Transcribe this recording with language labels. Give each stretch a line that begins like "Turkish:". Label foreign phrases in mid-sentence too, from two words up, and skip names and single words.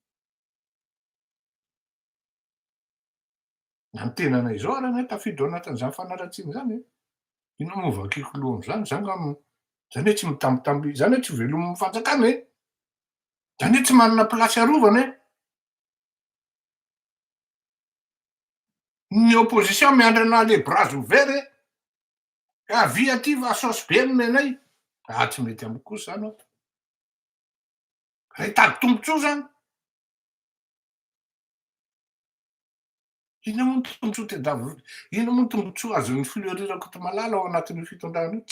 Malagasy: Na ny tenanay zao ary anahy tafiditra ao anatin'izany fanaratsiana zany e. Ina moa vakiako loha am'zany, zany angamba zany hoe tsy mitambitamby, zany hoe tsy velomin'ny fanjakana e. Zany hoe tsy manana plasy arovana e. Ny opposition miandry anahy
French: le bras ouvert
Malagasy: e. Avia aty fa saosy be nomenay. Tsy mety amiko kosa zany aho. Raha hitady tombontsoa zany. Ina moa ny tombontsoa tadiavina, ina moa ny tombontsoa azon'ny filoha Kotomalala ao anatin'io fitondrana io?